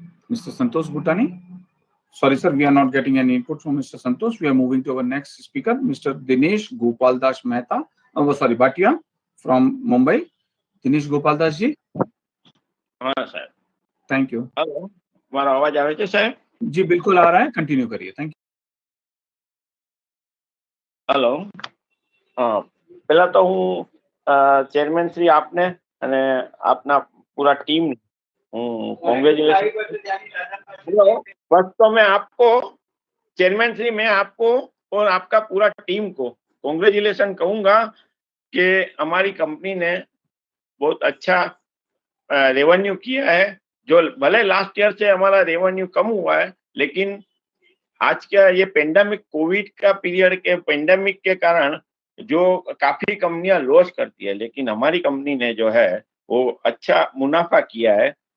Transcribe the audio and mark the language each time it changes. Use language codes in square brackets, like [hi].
[en] Mr. Santosh Bhutani. Sorry, sir, we are not getting any input from Mr. Santosh. We are moving to our next speaker, Mr. Dinesh Gopal Das Mehta. Sorry, Bhatia from Mumbai. Dinesh Gopal Das ji. [hi] हाँ sir. [en] Thank you. [gu] Hello, મારો અવાજ આવે છે સાહેબ? [hi] जी बिल्कुल आ रहा है, continue करिए. [en] Thank you. Hello. [gu] પહેલા તો હું ચેરમેન શ્રી આપને અને આપના પૂરા ટીમ હું કોંગ્રેચ્યુલેશન. [hi] फर्स्ट तो मैं आपको चेयरमैन श्री, मैं आपको और आपका पूरा टीम को कांग्रेचुलेशन कहूंगा कि हमारी कंपनी ने बहुत अच्छा रेवेन्यू किया है. जो भले लास्ट ईयर से हमारा रेवेन्यू कम हुआ है, लेकिन आज का ये पेंडेमिक कोविड का पीरियड के पेंडेमिक के कारण जो काफी कंपनियां लॉस करती है, लेकिन हमारी कंपनी ने जो है वो अच्छा मुनाफा किया है.